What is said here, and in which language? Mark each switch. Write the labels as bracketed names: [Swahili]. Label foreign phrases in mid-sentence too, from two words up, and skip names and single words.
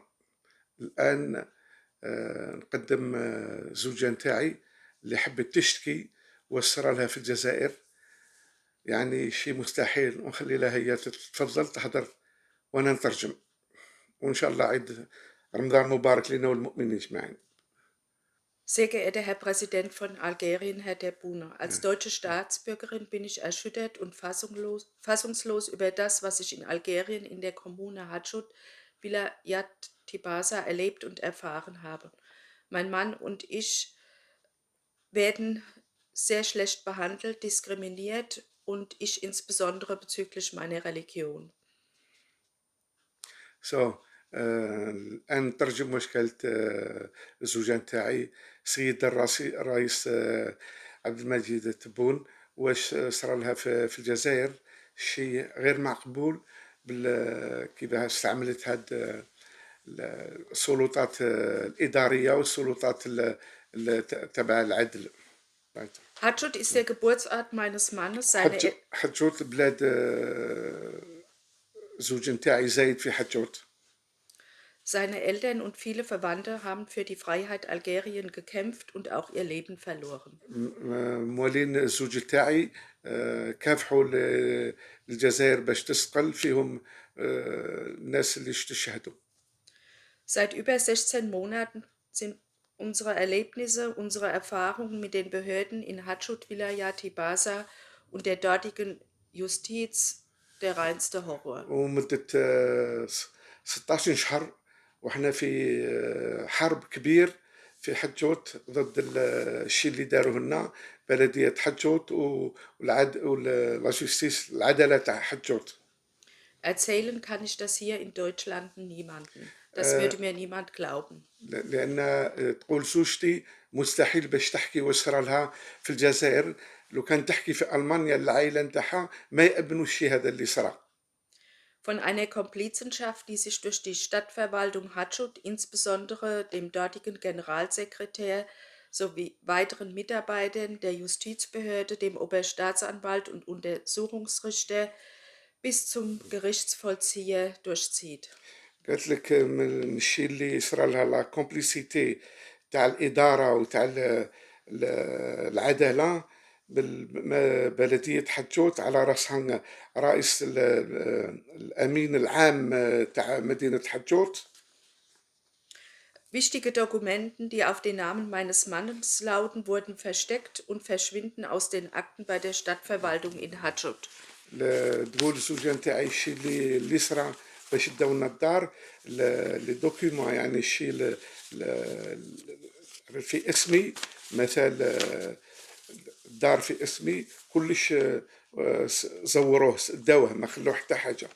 [Arabic] الآن نقدم زوجة نتاعي اللي حبت تشتكي وصرا لها في الجزائر، يعني شيء مستحيل، ونخلي لها هي تتفضل تحضر وانا نترجم، وان شاء الله عيد رمضان مبارك لنا والمؤمنين اجمعين. [German] Sehr geehrter Herr Präsident von Algerien, Herr Tebboune, als deutsche Staatsbürgerin bin ich erschüttert und fassungslos über das, was ich in Algerien in der Kommune Hadjoud Vilayat Tibasa erlebt und erfahren habe. Mein Mann und ich werden sehr schlecht behandelt, diskriminiert und ich insbesondere bezüglich meiner Religion. [Arabic] سو الان نترجم واش قالت الزوجه نتاعي سيد الرئيس عبد المجيد تبون، واش صرا لها في الجزائر شيء غير معقبول. كيفاش استعملت هاد السلطات الإدارية والسلطات تبع العدل. [German] Hadjoud ist der Geburtsort meines Mannes. [Arabic] حجوت بلاد زوج نتاعي زايد في حجوت. [German] Seine Eltern und viele Verwandte haben für die Freiheit Algerien gekämpft und auch ihr Leben verloren. [Arabic] موالين الزوج تاعي كافحوا الجزائر باش تستقل، فيهم الناس اللي استشهدوا. [German] Seit über 16 Monaten sind unsere Erlebnisse, unsere Erfahrungen mit den Behörden in Hadjoud Vilayat Tibasa und der dortigen Justiz der reinste Horror. [Arabic] ومدة 16 شهر وإحنا في حرب كبير في حجوت ضد الشيء اللي داروه لنا بلدية حجوت ولا جوستيس، العدالة تاع حجوت. [German] Erzählen kann ich das hier in Deutschland niemandem. Das würde mir niemand glauben. [Arabic] لأن تقول زوجتي مستحيل باش تحكي واش صرا لها في الجزائر، لو كان تحكي في ألمانيا العائلة نتاعها ما يأبنوا الشيء هذا اللي صرا. [German] Von einer Komplizenschaft, die sich durch die Stadtverwaltung Hadjoud, insbesondere dem dortigen Generalsekretär sowie weiteren Mitarbeitern der Justizbehörde, dem Oberstaatsanwalt und Untersuchungsrichter bis zum Gerichtsvollzieher durchzieht. [Arabic] قالت لك من الشيء اللي صرا لها [French] la complicité [Arabic] تاع الإدارة وتاع العدالة بلدية حجوت، على رأسها رئيس الأمين العام تاع مدينة حجوت. [German] Wichtige Dokumenten, die auf den Namen meines Mannes lauten, wurden versteckt und verschwinden aus den Akten bei der Stadtverwaltung in Hadjoud. [Arabic] تقول الزوجة نتاعي الشيء اللي صرا باش داو لنا الدار، [French] les documents, [Arabic] يعني الشيء في اسمي، مثال الدار في اسمي كلش زوروه داوه، ما خلوه حتى حاجة.